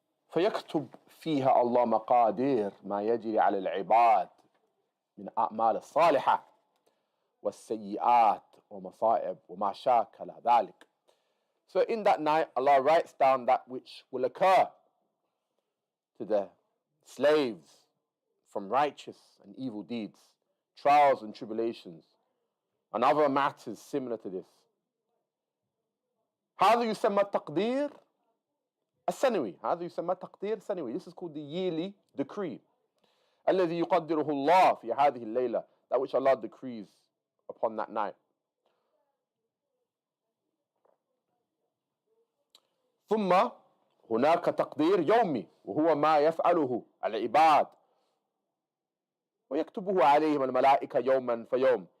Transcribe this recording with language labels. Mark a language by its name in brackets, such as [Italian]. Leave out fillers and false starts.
[Arabic] فيكتب فيها الله مقادير ما يجري على العباد من أعمال الصالحة والسيئات ومصائب وما شاكل ذلك. [English] So in that night, Allah writes down that which will occur to the slaves from righteous and evil deeds, trials and tribulations, and other matters similar to this. [Arabic] هذا يسمى التقدير السنوي. هذا يسمى تقدير سنوي. [English] This is called the yearly decree. [Arabic] الذي يقدره الله في هذه الليلة. [English] That which Allah decrees upon that night. [Arabic] ثم هناك تقدير يومي وهو ما يفعله العباد ويكتبه عليهم الملائكة يوما فيوم.